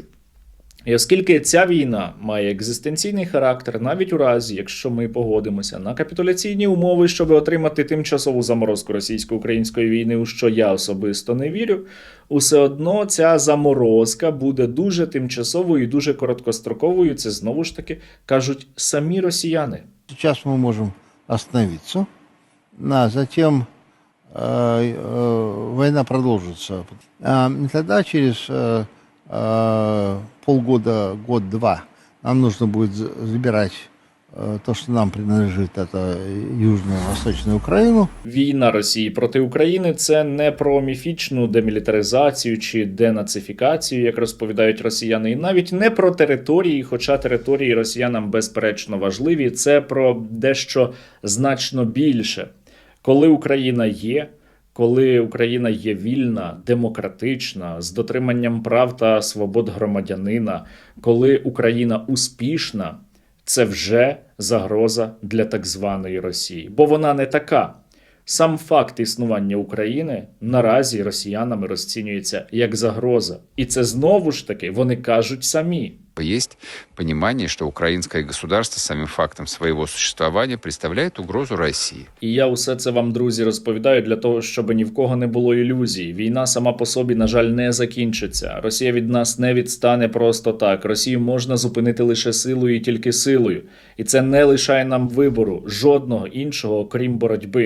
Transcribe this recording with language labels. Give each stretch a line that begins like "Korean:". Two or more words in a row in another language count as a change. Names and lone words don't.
Ukrainian: І оскільки ця війна має екзистенційний характер, навіть у разі, якщо ми погодимося на капітуляційні умови, щоб отримати тимчасову заморозку російсько-української війни, у що я особисто не вірю, усе одно ця заморозка буде дуже тимчасовою і дуже короткостроковою. Це знову ж таки кажуть самі росіяни.
Russian: Сейчас мы можем остановиться, а затем война продолжится. И тогда через полгода, год-два нам нужно будет забирать то, что нам принадлежит, это Южную и Восточную Украину.
Ukrainian: Війна Росії проти України – це не про міфічну демілітаризацію чи денацифікацію, як розповідають росіяни, і навіть не про території, хоча території росіянам безперечно важливі, це про дещо значно більше. Коли Україна є вільна, демократична, з дотриманням прав та свобод громадянина, коли Україна успішна, це вже загроза для так званої Росії. Бо вона не така. Сам факт існування України наразі росіянами розцінюється як загроза. І це знову ж таки вони кажуть самі.
Russian: Есть понимание, что украинское государство самим фактом своего существования представляет угрозу России.
Ukrainian: І я усе це вам, друзі, розповідаю для того, щоб ні в кого не було ілюзій. Війна сама по собі, на жаль, не закінчиться. Росія від нас не відстане просто так. Росію можна зупинити лише силою і тільки силою. І це не лишає нам вибору, жодного іншого, окрім боротьби.